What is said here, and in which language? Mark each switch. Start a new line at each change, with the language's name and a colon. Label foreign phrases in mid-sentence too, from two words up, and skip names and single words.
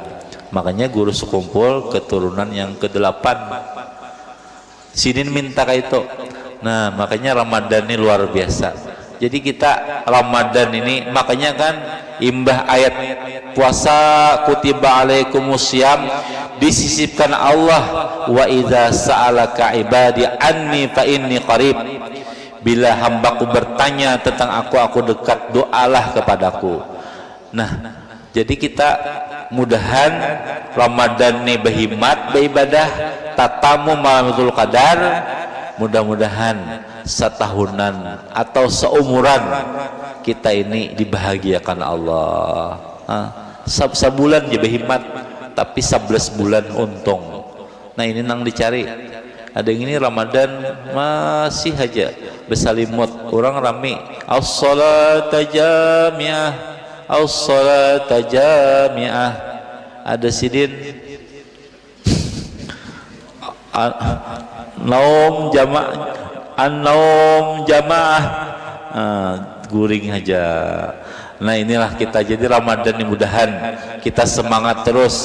Indonesian: Makanya guru sekumpul keturunan yang ke-8.
Banjar: Sidin minta kayak itu.
Indonesian: Nah, makanya Ramadan ini luar biasa.
Banjar: Jadi kita Ramadan ini, makanya kan imbah ayat puasa
Arabic: كتب عليكم الصيام,
Banjar: disisipkan Allah,
Arabic: وإذا سألك عبادي عني فإني قريب.
Indonesian: Bila hambaku bertanya tentang aku dekat, doalah kepadaku.
Banjar: Nah, jadi kita mudahan Ramadan ini berhimmat, beribadah, tatamu malam Lailatul Qadar, mudah-mudahan setahunan atau seumuran kita ini dibahagiakan Allah. Sebulan je berhimmat, tapi 11 bulan untung. Nah ini nang dicari. Ada yang ini Ramadan masih aja bersalimut, orang rame
Arabic: الصلاة جامعة، الصلاة جامعة.
Banjar: Ada sidin
Arabic: نوم جماعة، النوم جماعة,
Banjar: guring aja.
Indonesian: Nah inilah kita, jadi Ramadan ini mudahan kita semangat terus.